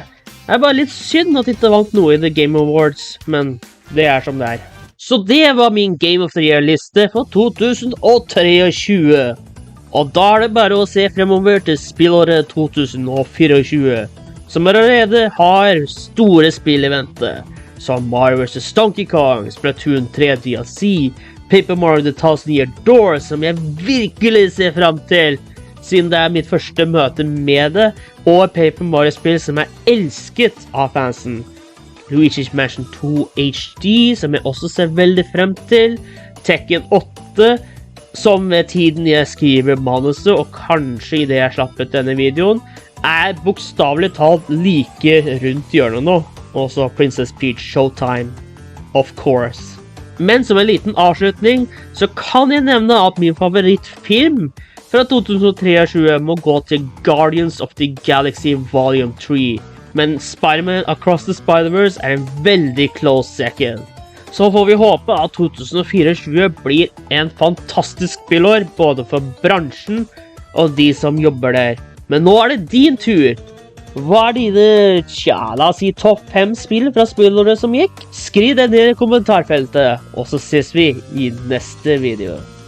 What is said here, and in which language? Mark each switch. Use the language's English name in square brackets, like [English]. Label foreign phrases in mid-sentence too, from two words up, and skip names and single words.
[Norwegian] Det er bare litt synd at det ikke vant noe i The Game Awards, men det er som det er. Så det var min [English] Game of the Year- [Norwegian] liste for 2023. Og da er det bare å se fremover til spillåret 2024, som allerede har store spill i vente, som Mario vs. Donkey Kong, Splatoon 3 DLC, Paper Mario The Thousand Year Door, som jeg virkelig ser frem til, siden det er mitt første møte med det, og Paper Mario-spill som er elsket av fansen. Luigi's Mansion 2 HD, som jeg også ser veldig frem til, Tekken 8, som ved tiden jeg skriver manuset, og kanskje i det jeg slapp ut denne videoen, er bokstavelig talt like rundt hjørnet nå. Også Princess Peach Showtime, [English] of course. [Norwegian] Men som en liten avslutning, så kan jeg nevne at min favorittfilm fra 2023 må gå til Guardians of the Galaxy Volume 3. Men Spider-Man Across the Spider-Verse er en veldig [English] close second. [Norwegian] Så får vi håpe at 2024 blir en fantastisk spillår, både for bransjen og de som jobber der. Men nå er det din tur. Hva er dine, la oss si, topp 5 spill fra spillåret som gikk? Skriv det ned i kommentarfeltet, og så ses vi i neste video.